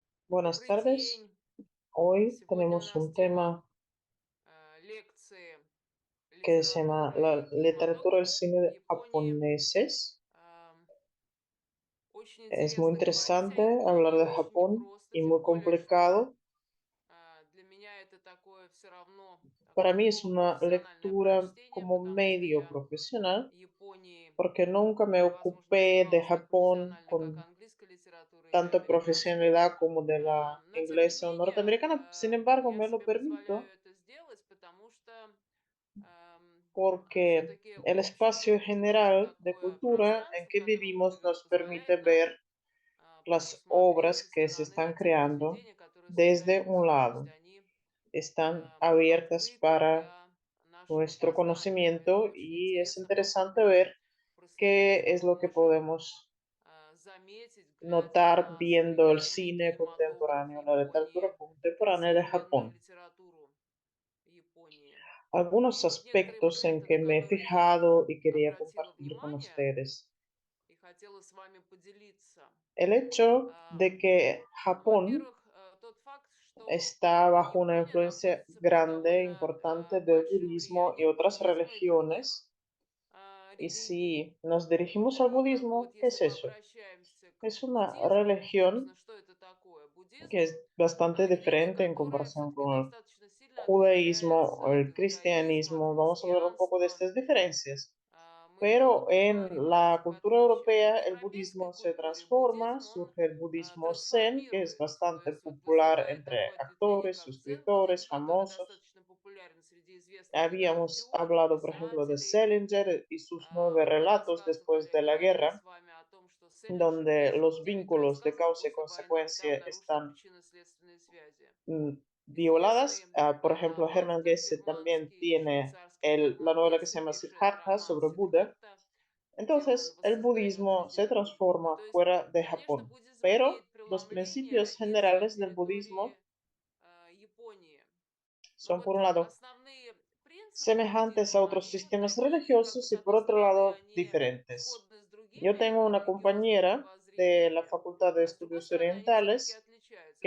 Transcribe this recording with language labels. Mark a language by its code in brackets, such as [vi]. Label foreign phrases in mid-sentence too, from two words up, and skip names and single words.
[es] Buenas [ru] Добрый [es] tardes. [ru] день. [es] Hoy [ru] Сегодня у [es] tenemos [ru] нас [es] un [ru] тема [es] tema [ru] лекции [es] que se llama [ru] литературы [es] la [ru] и [es] literatura del [ru] кино [es] cine [ru] в Японии. [es] japoneses. [ru] Ам, Очень [es] Es muy [ru] интересно говорить о [es] interesante hablar [ru] Японии, [es] de [ru] очень [es] Japón [ru] непросто, [es] y [ru] тем [es] muy [ru] более, что [es] complicado. [ru] для меня это такое все равно [es] Para [ru] такое [es] mí es una [ru] полупрофессиональное [es] lectura [ru] прочтение, [es] como [ru] потому что [es] medio [ru] я [es] profesional, [ru] Японии, [es] porque nunca me [ru] возможно, не [es] ocupé de [ru] занималась так [es] Japón [ru] профессионально, как [es] con [ru] английской литературой или [es] tanta [ru] американской. [es] profesionalidad como de la [ru] Но тем не [es] inglesa o [ru] менее, [es] norteamericana. Sin embargo, [ru] я [es] me lo [ru] себе позволяю [es] permito [ru] это сделать, потому что [es] porque [ru] все-таки [es] el espacio [ru] общедоступно это [es] general de [ru] такое [es] cultura en [ru] пространство, [es] que [ru] которое [es] vivimos nos permite [ru] позволяет нам [es] ver las [ru] посмотреть [es] obras [ru] со [es] que se [ru] стороны [es] están [ru] на те [es] creando [ru] произведения, которые [es] desde [ru] создаются. [es] un [ru] То есть [es] lado. [ru] они [es] Están abiertas [ru] открыты [es] para [ru] для нашего [es] nuestro [ru] познания. Поэтому [es] conocimiento [ru] очень [es] y es [ru] интересно [es] interesante [ru] попробовать [es] ver [ru] проследить, [es] qué [ru] что [es] es [ru] мы [es] lo que [ru] можем [es] podemos [ru] заметить, глядя [es] notar [ru] на [es] viendo el [ru] современный [es] cine [ru] кинематограф [es] contemporáneo, la literatura [ru] Японии и [es] contemporánea de [ru] современную [es] Japón. [ru] литературу Японии. [es] Algunos [ru] Вот некоторые [es] aspectos en [ru] моменты, на [es] que me he [ru] которые я [es] fijado y quería [ru] обратила [es] compartir con [ru] внимание [es] ustedes. [ru] и хотела с вами поделиться. [es] El hecho [ru] А, [es] de que Japón [ru] Во-первых, тот факт, что [es] está bajo una [ru] Япония [es] influencia [ru] находится под [es] grande, [ru] довольно [es] importante del [ru] большим [es] budismo y [ru] влиянием [es] otras [ru] буддизма и других [es] religiones. Y [ru] религий. [es] si nos dirigimos al [ru] Как бы [es] budismo, [ru] вот [es] ¿qué [ru] если [es] es [ru] мы [es] eso? [ru] обращаемся к [es] Es una [ru] буддизму, собственно, [es] religión [ru] что это такое? [es] que [ru] Буддизм [es] es bastante [ru] религия, [es] diferente en [ru] которая [es] comparación [ru] все-таки [es] con el [ru] достаточно сильно [es] judaísmo [ru] отличается [es] o [ru] от [es] el [ru] иудаизма, от [es] cristianismo. Vamos a hablar un poco de [ru] христианства. [es] estas diferencias. [ru] Мы не [es] Pero [ru] только [es] en [ru] говорим об [es] la [ru] этих [es] cultura [ru] отличиях. В [es] europea el [ru] европейской [es] budismo se [ru] культуре [es] transforma, [ru] буддизм, он [es] surge el budismo zen, que es [ru] трансформируется, то [es] bastante [ru] есть вот [es] popular [ru] вызывает [es] entre [ru] такое ответвление, [es] actores, [ru] как [es] escritores, [ru] дзен-буддизм, который [es] famosos. [ru] достаточно популярен среди известных [es] Habíamos [ru] теоретиков, [es] hablado, por ejemplo, de [ru] писателей. [es] Salinger y sus 9 relatos después [ru] Мы [es] de la [ru] говорили [es] guerra, [ru] с вами о том, что Селлинджер [es] donde [ru] пишет [es] los [ru] 9 [es] vínculos de [ru] рассказов [es] causa y [ru] после войны. [es] consecuencia [ru] Там нарушены [es] están [ru] причинно-следственные связи. [es] violadas. [ru] Известный [es] Por ejemplo, Hermann [ru] автор [es] Hesse también [ru] германский, [es] tiene [ru] швейцарский [es] la [ru] Герман [es] novela que se [ru] Гессе, [es] llama [ru] пишет [es] Siddhartha [ru] роман [es] sobre Buda. [ru] Сиддхарта, где он [es] Entonces, el [ru] воссоздает [es] budismo [ru] жизнь [es] se [ru] Будды. [es] transforma [ru] То есть, [es] fuera de [ru] конечно, [es] Japón, [ru] буддизм [es] pero [ru] имеет [es] los [ru] преломление [es] principios [ru] и с [es] generales del budismo [ru] территории Японии. Но [es] son, por [ru] вот [es] un lado, [ru] основные принципы [es] semejantes a [ru] буддизма, [es] otros [ru] они [es] sistemas [ru] такие, как бы [es] religiosos y, [ru] с [es] por [ru] одной [es] otro [ru] стороны, [es] lado, [ru] они [es] diferentes. [ru] сходны с [es] Yo [ru] другими [es] tengo una [ru] религиозными [es] compañera de la [ru] мировоззрениями, [es] Facultad de [ru] а с другой [es] Estudios [ru] стороны, они все-таки [es] Orientales [ru] отличаются.